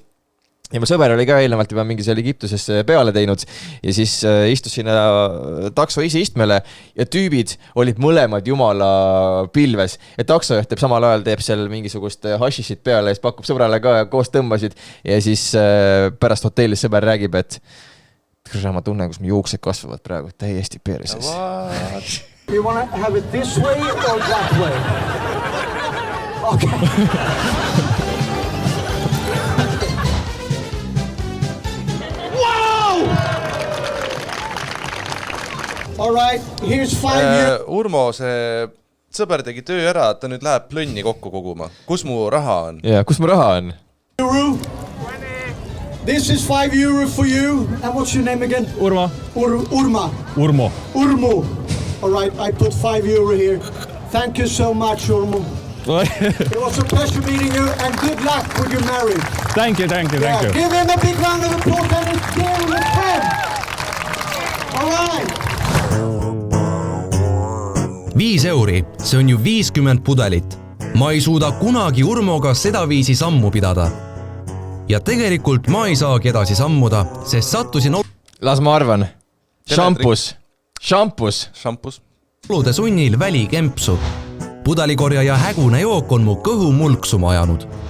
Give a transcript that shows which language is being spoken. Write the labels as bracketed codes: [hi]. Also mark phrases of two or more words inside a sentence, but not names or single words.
[et] Ja mu sõber oli ka eelnevalt juba mingi seal Egiptuses peale teinud ja siis istus sinna takso ise istmele ja tüübid olid mõlemad jumala pilves. Ja taksojuht teeb samal ajal teeb seal mingisugust hašišit peale ja siis pakub sõbrale ka ja koos tõmbasid ja siis pärast hotellis sõber räägib, et ma tunnen, kus mu juuksed kasvavad praegu täiesti perses. [en] You want to have it this way or that way? Okay. All right, here's 5 years. [et] Urmo, see sõber tegi töö ära, et ta nüüd läheb plönni kokku koguma. Kus mu raha on? Ja, kus mu raha on? [en] This is €5 for you. And what's your name again? Urma. Urma. Urmo. Urmo. All right, I put €5 here. Thank you so much, Urmo. It was a pleasure meeting you and good luck with your marriage. Thank you. Give him a big round of applause and it's dear with him. All right. [et] 5 euri, see on ju 50 pudelit. Ma ei suuda kunagi Urmoga sedaviisi sammu pidada. Ja tegelikult ma ei saagi edasi sammuda, sest sattusin... Las ma arvan. Šampus. Olude sunnil välikempsu. Pudelikorjaja hägune jook on mu kõhu mulksuma ajanud.